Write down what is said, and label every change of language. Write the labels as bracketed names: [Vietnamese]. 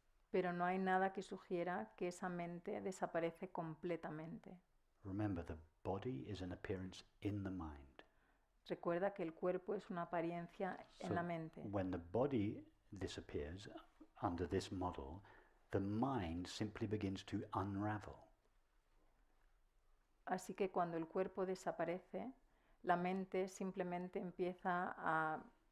[Spanish] Pero no hay nada que sugiera que esa mente desaparece completamente. [English] Remember, the body is an appearance in the mind. [Spanish] Recuerda que el cuerpo es una apariencia en la mente. [English] When the body disappears under this model, the mind simply begins to unravel. [Spanish] Así que cuando el cuerpo desaparece, la mente simplemente empieza a